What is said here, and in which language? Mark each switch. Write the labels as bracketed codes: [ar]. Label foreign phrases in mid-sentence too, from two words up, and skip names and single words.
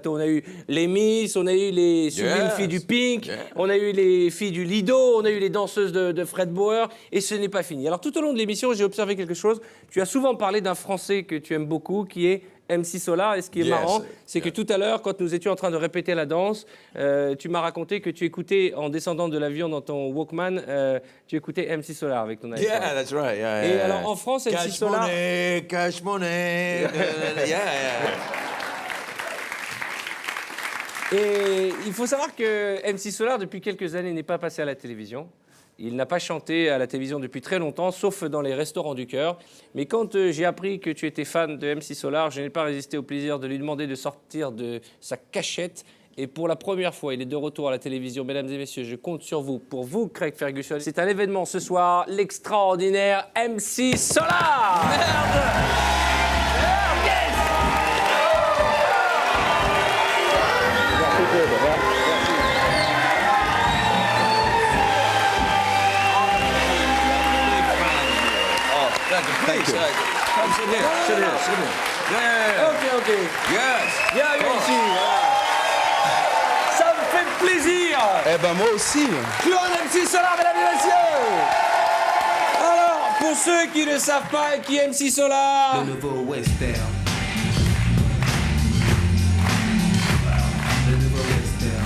[fr] On a eu les Miss, on a eu les sublimes filles du Pink, on a eu les filles du Lido, on a eu les danseuses de Fred Bauer, et ce n'est pas fini. Alors tout au long de l'émission, j'ai observé quelque chose. Tu as souvent parlé d'un Français que tu aimes beaucoup, qui est MC Solar, et ce qui est marrant, c'est que tout à l'heure, quand nous étions en train de répéter la danse, tu m'as raconté que tu écoutais, en descendant de l'avion dans ton Walkman, tu écoutais MC Solar avec ton iPhone. [en] Yeah, that's right. Yeah, [fr] Et [en] yeah, [fr] alors, [en] yeah. [fr] en France, MC [en] Cash [fr] Solar... [en] money, cash money. Yeah. [fr] Et il faut savoir que MC Solar, depuis quelques années, n'est pas passé à la télévision. Il n'a pas chanté à la télévision depuis très longtemps, sauf dans les restaurants du cœur. Mais quand j'ai appris que tu étais fan de MC Solar, je n'ai pas résisté au plaisir de lui demander de sortir de sa cachette. Et pour la première fois, il est de retour à la télévision. Mesdames et messieurs, je compte sur vous. Pour vous, Craig Ferguson, c'est un événement ce soir, l'extraordinaire MC Solar. [en] Please, come sit here. Sit here. Sit here. Yeah. Ok. Yes. [fr] Bienvenue ici. Ça me fait plaisir. Eh ben moi aussi. Claude MC Solar, mesdames et messieurs. Alors, pour ceux qui ne savent pas qui est MC Solar, Le nouveau western. Le nouveau western.